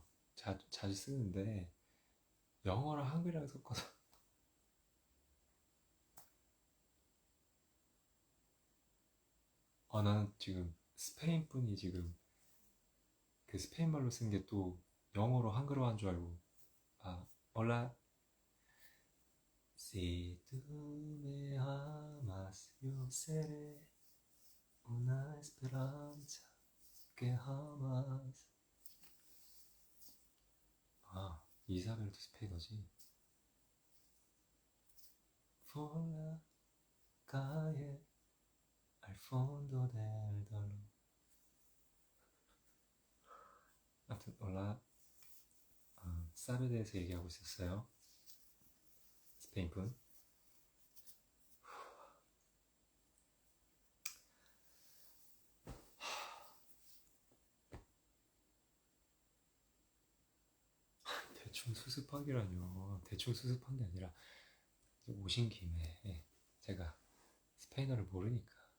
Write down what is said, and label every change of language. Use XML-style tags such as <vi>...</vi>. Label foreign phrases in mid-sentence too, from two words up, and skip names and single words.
<ko>자주 쓰는데 영어랑 한글이랑 섞어서. 나는 지금 스페인 분이 지금 그 스페인 말로 쓴 게 또 영어로 한글화한 줄 알고 아 올라</ko> <es>Si tú me amas, yo seré una esperanza que jamás</es> <ko>아 이사벨도 스페인어지</ko> <es>Por la calle al fondo del dolor</es> <ko>아무튼 올라 쌀에 대해서 얘기하고 있었어요 스페인 분 대충 수습하기라뇨 대충 수습한 게 아니라 오신 김에 제가 스페인어를 모르니까</ko>